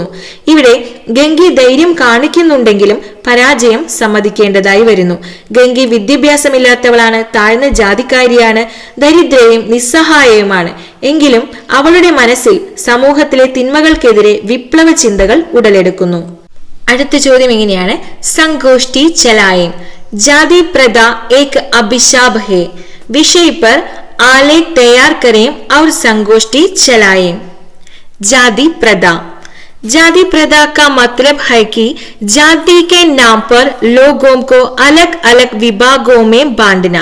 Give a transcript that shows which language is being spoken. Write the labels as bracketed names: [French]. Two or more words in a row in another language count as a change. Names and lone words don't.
[Malayalam] ഇവിടെ ഗംഗി ധൈര്യം കാണിക്കുന്നുണ്ടെങ്കിലും പരാജയം സമ്മതിക്കേണ്ടതായി വരുന്നു. ഗംഗി വിദ്യാഭ്യാസമില്ലാത്തവളാണ്, താഴ്ന്ന ജാതിക്കാരിയാണ്, ദരിദ്രയും നിസ്സഹായയുമാണ്. എങ്കിലും അവളുടെ മനസ്സിൽ സമൂഹത്തിലെ തിന്മകൾക്കെതിരെ വിപ്ലവ ചിന്തകൾ ഉടലെടുക്കുന്നു. അടുത്ത ചോദ്യം എങ്ങനെയാണ്? [Hindi] संगोष्ठी चलाएं. जाति प्रथा एक अभिशाप है, विषय पर आलेख तैयार करें और संगोष्ठी चलाएं. जाति प्रथा. जाति प्रथा का मतलब है कि जाति के नाम पर लोगों को अलग अलग विभागों में बांटना.